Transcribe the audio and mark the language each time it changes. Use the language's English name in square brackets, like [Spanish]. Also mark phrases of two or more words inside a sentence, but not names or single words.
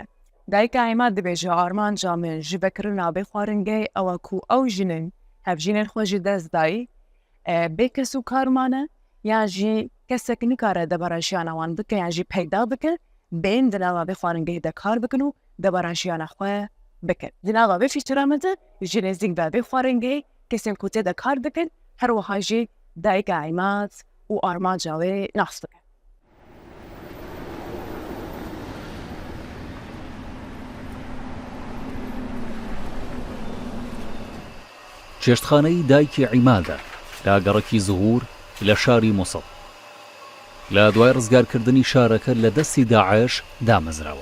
[Kurdish] Dayika Îmad dibêje armanca min ji vekirina vê xwaringehê ew e ku ew jinên hev jinên xwe ji dest dayî bê kes û kar mane yan jî kesek nikare debarajiyana wan bike yan jî peyda bike bên di nava vê xwaringehê de kar bikin û debarajiyana xwe bikin. Di nava vê fîçira me de ji nêzik ve vê xwaringehê kesên ku tê de kar dikin her wiha jî dayika Îmad û armanca wê nas bikin. [Central Kurdish] چێشتخانەی دایکی عیمادە لە گەڕەکی زهور لە شاری مووسڵ لە دوای ڕزگارکردنی شارەکە لە دەستی داعش دامەزراوە.